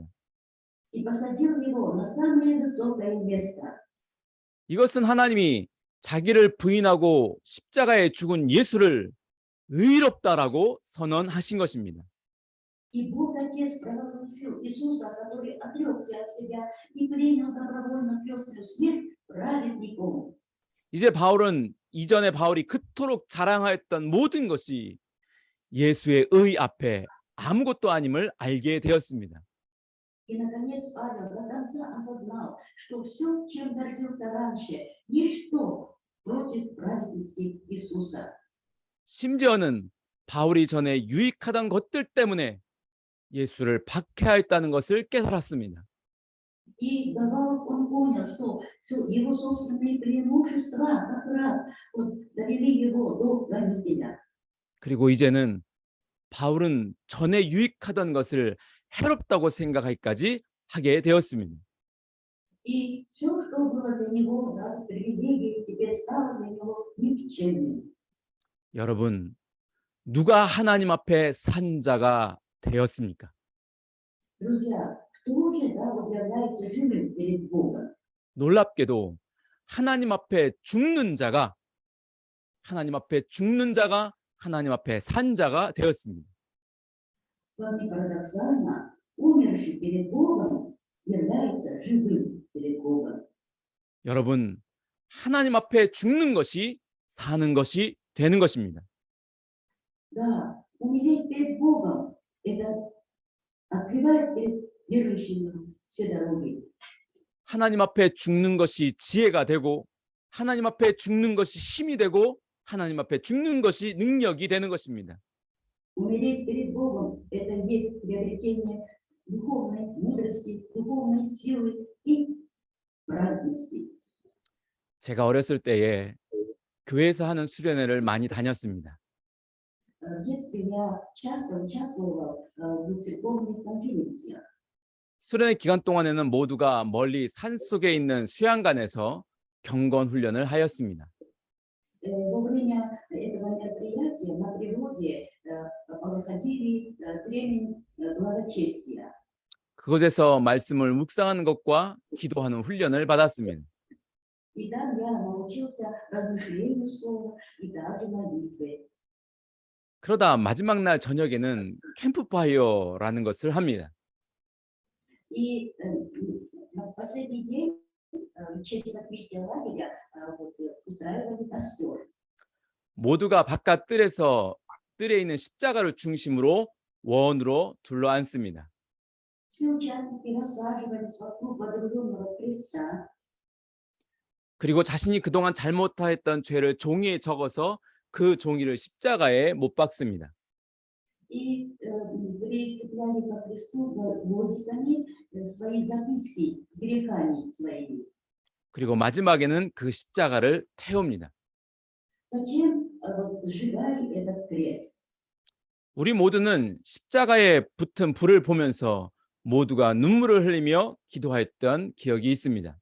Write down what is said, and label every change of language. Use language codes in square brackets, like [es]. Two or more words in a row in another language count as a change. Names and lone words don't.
[ru] и посадил его на самое высокое место. [ko] 이것은 하나님이 자기를 부인하고 십자가에 죽은 예수를 의롭다라고 선언하신 것입니다. [ru] И Бог Отец провозгласил Иисуса, который отрекся от себя и принял добровольно пеструю смерть, праведником. [ko] 이제 바울은 이전에 바울이 그토록 자랑하였던 모든 것이 예수의 의 앞에 아무것도 아님을 알게 되었습니다. [ru] И, наконец, Павел до конца осознал, что все, чем гордился раньше, ничто против праведности Иисуса. [ko] 심지어는 바울이 전에 유익하던 것들 때문에 예수를 박해하였다는 것을 깨달았습니다. [ru] И вдобавок он понял, что его собственные преимущества как раз довели его до гонителя. [ko] 그리고 이제는 바울은 전에 유익하던 것을 해롭다고 생각하기까지 하게 되었습니다. [ru] И все, что было для него, да, привилегией, теперь стало для него никчемным. [ko] 여러분, 누가 하나님 앞에 산 자가 되었습니까? [ru] Друзья, кто же, да, вот является живым перед Богом? [ko] 놀랍게도 하나님 앞에 죽는 자가 하나님 앞에 산 자가 되었습니다. [ru] Вполне парадоксально, умерший перед Богом является живым перед Богом. [ko] 여러분, 하나님 앞에 죽는 것이 사는 것이 되는 것입니다. [ru] Да, умереть перед Богом – это открывает перед верующими все дороги. [ko] 하나님 앞에 죽는 것이 지혜가 되고 하나님 앞에 죽는 것이 힘이 되고 하나님 앞에 죽는 것이 능력이 되는 것입니다. [ru] Умереть перед Богом – это есть приобретение духовной мудрости, духовной силы и праведности. [ko] 제가 어렸을 때에 교회에서 하는 수련회를 많이 다녔습니다. [ru] В детстве я часто участвовала в церковных конференциях. [ko] 수련회 기간 동안에는 모두가 멀리 산속에 있는 수양관에서 경건 훈련을 하였습니다. [ru] Во время этого мероприятия на природе проходили тренинг благочестия. [ko] 그곳에서 말씀을 묵상하는 것과 기도하는 훈련을 받았습니다. [ru] И там я научился размышлению слова и также молитве. [ko] 그러다 마지막 날 저녁에는 캠프파이어라는 것을 합니다. [ru] И на последний день, в честь закрытия лагеря, устраивали костер. [ko] 모두가 바깥 뜰에 있는 십자가를 중심으로 원으로 둘러앉습니다. [ru] Все участники рассаживались вокруг водруженного креста. [ko] 그리고 자신이 그동안 잘못했던 죄를 종이에 적어서 그 종이를 십자가에 못 박습니다. [ru] И прикрепляли к кресту гвоздиками свои записки с грехами своими. [ko] 그리고 마지막에는 그 십자가를 태웁니다. [ru] Зачем вот сжигали этот крест? [ko] 우리 모두는 십자가에 붙은 불을 보면서 모두가 눈물을 흘리며 기도했던 기억이 있습니다.